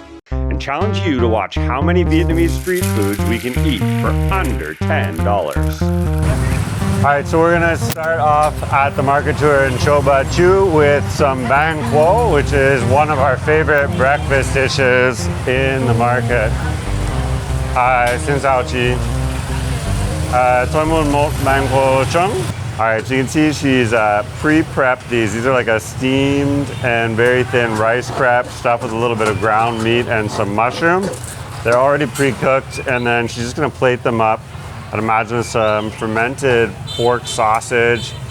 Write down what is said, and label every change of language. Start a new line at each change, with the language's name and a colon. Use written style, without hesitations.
English: And challenge you to watch how many Vietnamese street foods we can eat for under $10. All right, so we're gonna start off at the market tour in Cho Ba Chu with some Banh Cuon, which is one of our favorite breakfast dishes in the market.
Vietnamese: Xin chào chị. Tôi muốn một Banh Cuon trứng.
English: All right, so you can see she's pre-prepped these. These are like a steamed and very thin rice crepe stuffed with a little bit of ground meat and some mushroom. They're already pre-cooked, and then she's just gonna plate them up. I'd imagine some fermented pork sausage.